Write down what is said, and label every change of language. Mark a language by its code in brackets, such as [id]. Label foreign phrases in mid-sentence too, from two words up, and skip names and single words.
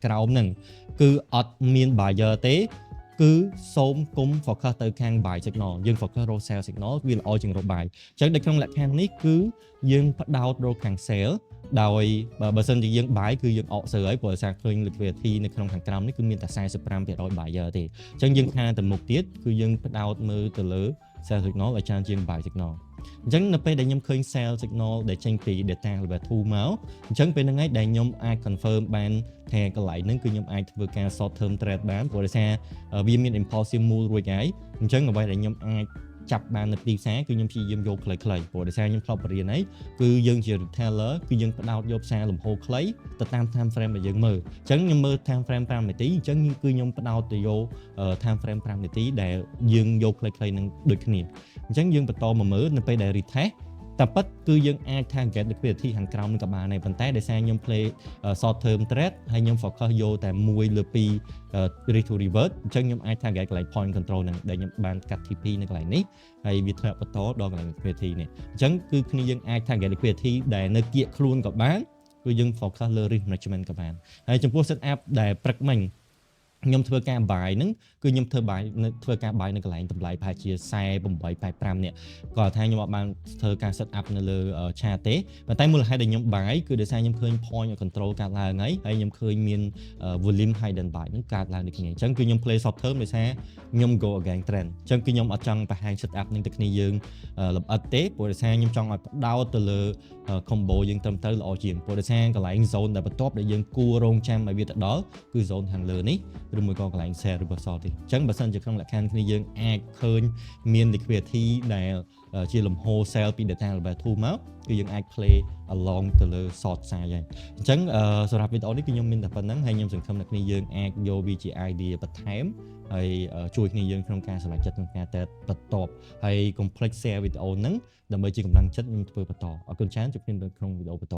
[km] ក្រោមហ្នឹងគឺអត់មាន buyer ទេគឺសូមគុំ focus ទៅខាង [en] buy signal [km] យើង focus រក [en] sell signal [km] វាល្អជាងរក buy អញ្ចឹងនៅក្នុងលក្ខខណ្ឌនេះគឺយើងផ្ដោតរកខាង sell ដោយបើសិនជាយើង buy គឺយើងអកសើហើយព្រោះដោយសារឃើញ liquidity នៅក្នុងខាងក្រោមនេះគឺមានតែ 45% buyer ទេអញ្ចឹងយើងខានទៅមុខទៀតគឺយើងផ្ដោតមើលទៅលើ sell signal ឲ្យច្រើនជាង [en] buy signal [km] អញ្ចឹងនៅពេលដែលខ្ញុំឃើញ [en] sell signal [km] ដែលចេញពី [en] data level 2 [km] មកអញ្ចឹងពេលហ្នឹងឯងដែលខ្ញុំអាច confirm បានថាកន្លែងហ្នឹងគឺខ្ញុំអាចធ្វើការ [en] short term trade [km] បានព្រោះដោយសារវាមាន [en] impulsive move [km] រួចហើយអញ្ចឹងអ្វី ដែលខ្ញុំអាចចាប់បាននៅទីផ្សារគឺខ្ញុំព្យាយាមយកខ្លីៗព្រោះដោយសារខ្ញុំធ្លាប់បរៀនហើយគឺយើងជា retailer គឺយើងផ្ដោតយកផ្សារលំហូរខ្លីទៅតាម [en] time frame [km] ដែលយើងមើលអញ្ចឹងខ្ញុំមើល [en] time frame 5 [km] នា ទីអញ្ចឹងគឺខ្ញុំផ្ដោតទៅយក [en] time frame 5 [km] នាទីដែលយើងយកខ្លីៗនឹងដូចគ្នាអញ្ចឹងយើងបន្តមកមើលនៅពេលដែល retest តែប៉ិតគឺយើង អាច [en] target liquidity [km] ខាងក្រោមនឹងក៏បានដែរប៉ុន្តែដោយសារខ្ញុំ play [en] short term trade [km] ហើយខ្ញុំ focus យកតែមួយលើពី [en] risk to revert [km] អញ្ចឹងខ្ញុំអាច [en] target [km] កន្លែង [en] point control [km] នឹងដែលខ្ញុំបានកាត់ TP នៅកន្លែងនេះហើយវាធ្លាក់បន្តដល់កន្លែង liquidity នេះអញ្ចឹងគឺគ្នាយើងអាច [en] target liquidity [km] ដែលនៅគៀកខ្លួនក៏បានគឺយើង focus លើ [en] risk management [km] ក៏បានហើយចំពោះ [en] set up [km] ដែលព្រឹកមិញខ្ញុំធ្វើការ buy ហ្នឹងគឺខ្ញុំធ្វើការ buy នៅកន្លែងតម្លៃប្រហែលជា 48.85នេះគាត់ថាខ្ញុំអត់បានធ្វើការ [en] set up [km] នៅលើ chart ទេប៉ុន្តែមូលហេតុដែលខ្ញុំ buy គឺដោយសារខ្ញុំឃើញ [en] point of control [km] កើតឡើងហើយខ្ញុំឃើញមាន [en] volume hidden buy [km] ហ្នឹងកើតឡើងដូចគ្នាអញ្ចឹងគឺខ្ញុំ [en] play short term [km] ដោយសារខ្ញុំ [en] go against trend [km] អញ្ចឹងគឺខ្ញុំអត់ចង់បង្ហាញ [en] set up [km] នឹងទៅគ្នាយើងលម្អិតទេព្រោះដោយសារខ្ញុំចង់ឲ្យផ្ដោតទៅ លើ combo យើងត្រឹមត្រូវល្អជាងព្រោះដោយសារកន្លែង zone ដែលបន្ទាប់ដែលយើងគួររងចាំឲ្យវាទៅដល់គឺ zone ខាងលើនេះឬមួយក៏កន្លែង [en] sell reversal [km] ទេអញ្ចឹងបើសិនជាក្នុងលក្ខខណ្ឌគ្នាយើងអាចឃើញមាន liquidity ដែលជាលំហូរ sell ពី [en] data level 2 [km] មកគឺយើងអាច [en] play along [km] ទៅលើ [en] short side [km] ហើយអញ្ចឹងសម្រាប់វីដេអូនេះគឺខ្ញុំមានតែប៉ុណ្្នឹងហើយខ្ញុំសង្ឃឹមថាគ្នាយើងអាចយកវាជា idea បន្ថែមហើយជួយគ្នាយើងក្នុងការសម្រេចចិត្តក្នុងការតែបន្តហើយកុំភ្លេច share វីដេអូហ្នឹងដើម្បីជាកម្លាំងចិត្តខ្ញុំធ្វើបន្តអរគុណច្រើនជួបគ្នានៅក្នុងវីដេអូបន្ត